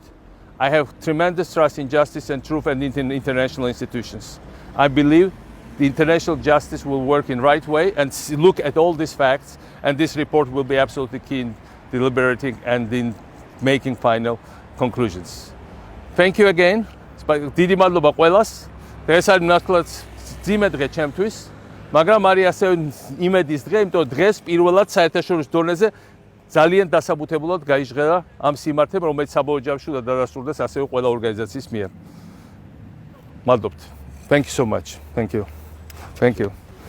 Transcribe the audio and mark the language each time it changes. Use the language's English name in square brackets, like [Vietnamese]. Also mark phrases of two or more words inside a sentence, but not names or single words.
[English] I have tremendous trust in justice and truth and in international institutions. I believe the international justice will work in the right way and look at all these facts, and this report will be absolutely key in deliberating and in making final conclusions. Thank you again. [Georgian] დიდი მადლობა ყველას. დღეს არის ნათლად ძიმე დღე ჩემთვის, მაგრამ არის ასევე იმედის დღე, იმიტომ რომ დღეს პირველად საერთაშორისო დონეზე ძალიან დასაბუთებულად გაიჟღერა ამ სიმართლემ, რომელიც საბოლოო ჯამში უნდა დადასტურდეს ასევე ყველა ორგანიზაციის მიერ. მადლობთ. [English] Thank you so much. Thank you. Thank you.